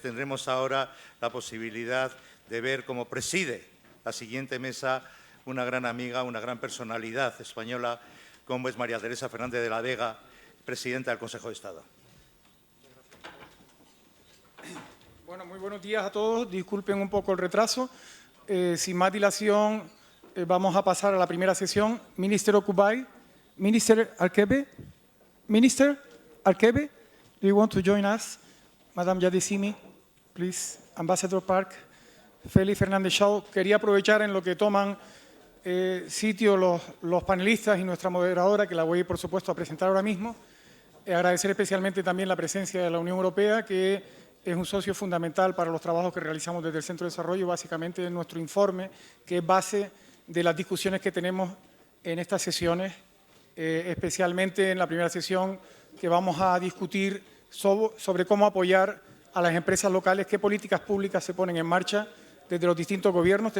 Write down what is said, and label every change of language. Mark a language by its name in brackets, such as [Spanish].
[Spanish] Tendremos ahora la posibilidad de ver cómo preside la siguiente mesa una gran amiga, una gran personalidad española, como es María Teresa Fernández de la Vega, presidenta del Consejo de Estado. Bueno, muy buenos días a todos. Disculpen un poco el retraso. Sin más dilación, vamos a pasar a la primera sesión. [English] Minister Okubai, Minister Arkebe, Minister Arkebe, do you want to join us? Madame Yadesimi, please. Ambassador Park, Félix Fernández Shaw. [Spanish] Quería aprovechar en lo que toman sitio los panelistas y nuestra moderadora, que la voy, por supuesto, a presentar ahora mismo. Agradecer especialmente también la presencia de la Unión Europea, que es un socio fundamental para los trabajos que realizamos desde el Centro de Desarrollo, básicamente en nuestro informe, que es base de las discusiones que tenemos en estas sesiones, especialmente en la primera sesión que vamos a discutir sobre cómo apoyar a las empresas locales, qué políticas públicas se ponen en marcha desde los distintos gobiernos.